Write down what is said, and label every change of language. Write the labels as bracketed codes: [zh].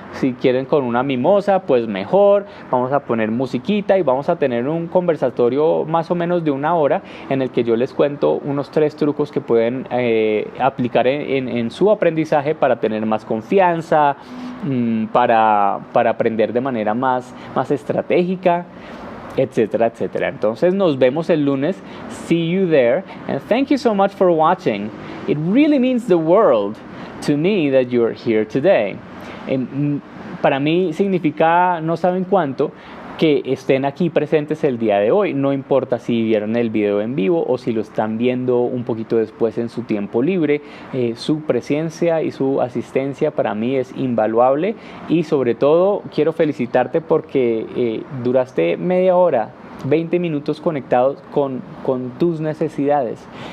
[es] Si quieren con una mimosa, pues mejor. Vamos a poner musiquita y vamos a tener un conversatorio más o menos de 1 hora, en el que yo les cuento unos 3 trucos que pueden aplicar en su aprendizaje para tener más confianza, para aprender de manera más estratégica, etcétera, etcétera. Entonces nos vemos el lunes. [en] See you there, and thank you so much for watching. It really means the world to me that you're here today. [es] Para mí significa no saben cuánto que estén aquí presentes el día de hoy. No importa si vieron el video en vivo o si lo están viendo un poquito después en su tiempo libre, su presencia y su asistencia para mí es invaluable, y sobre todo quiero felicitarte porque duraste media hora, 20 minutos conectados con tus necesidades.